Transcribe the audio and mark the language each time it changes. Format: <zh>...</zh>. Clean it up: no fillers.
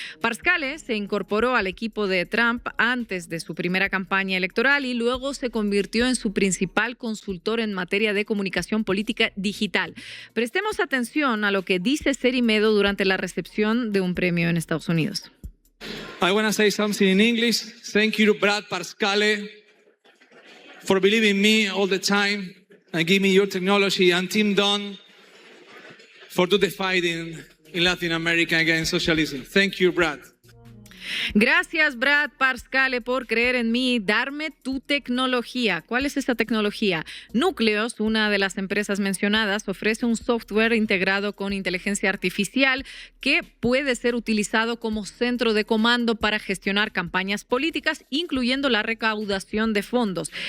<es>Parscale se incorporó al equipo de Trump antes de su primera campaña electoral y luego se convirtió en su principal consultor en materia de comunicación política digital. Prestemos atención a lo que dice Cerimedo durante la recepción de un premio en Estados Unidos.</es> <en>I want to say something in English. Thank you to Brad Parscale for believing in me all the time and give me your technology, and Tim Dunn for do the fighting in Latin America against socialism. Thank you, Brad.</en> <es>Gracias, Brad Parscale, por creer en mí, darme tu tecnología. ¿Cuál es esta tecnología? Nucleus, una de las empresas mencionadas, ofrece un software integrado con inteligencia artificial que puede ser utilizado como centro de comando para gestionar campañas políticas, incluyendo la recaudación de fondos.</es>